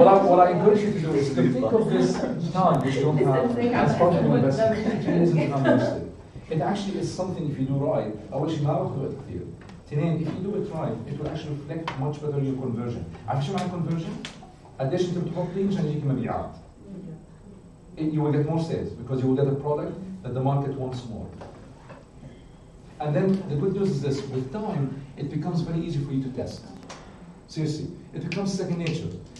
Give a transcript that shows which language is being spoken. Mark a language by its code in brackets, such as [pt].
[en] What I encourage you to do is to think of this time which you don't have as part of your investment. It isn't unvested. It actually is something if you do right. [ar] أول شيء ما باخذ وقت كثير. اثنين [en] if you do it right it will actually reflect much better your conversion. [ar] عارف شو معنى conversion؟ قديش أنت بتحطي مشان يجيك مبيعات. [en] You will get more sales because you will get a product that the market wants more. And then the good news is this: with time, it becomes very easy for you to test. Seriously, it becomes second nature.